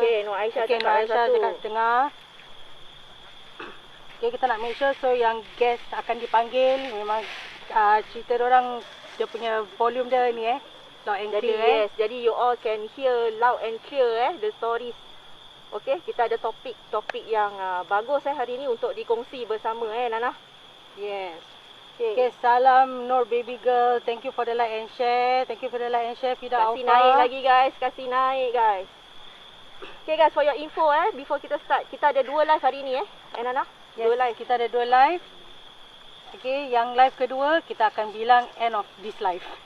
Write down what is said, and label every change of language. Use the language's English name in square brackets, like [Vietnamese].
[Malay] Okay, Nur Aisyah tekan 1. Dengar. Okay, kita nak [English] make sure [Malay] so yang guest akan dipanggil memang cerita orang dia punya volume dia ni [English] loud and clear. Yes, [Malay] jadi [English] you all can hear loud and clear the stories. [Malay] Okay, kita ada topik yang bagus hari ni untuk dikongsi bersama Nana. [English] Yes. Okay, [Malay] salam [English] Nur baby girl. Thank you for the like and share. Thank you for the like and share Fida Alfa. [Malay] Kasih naik lagi guys, kasih naik guys. Okay guys, [English] for your info before [Malay] kita start, kita ada 2 live hari ni Nana. [English] Yes, 2 live. [Malay] Kita ada 2 live. Okay, yang live kedua kita akan bilang [English] end of this live.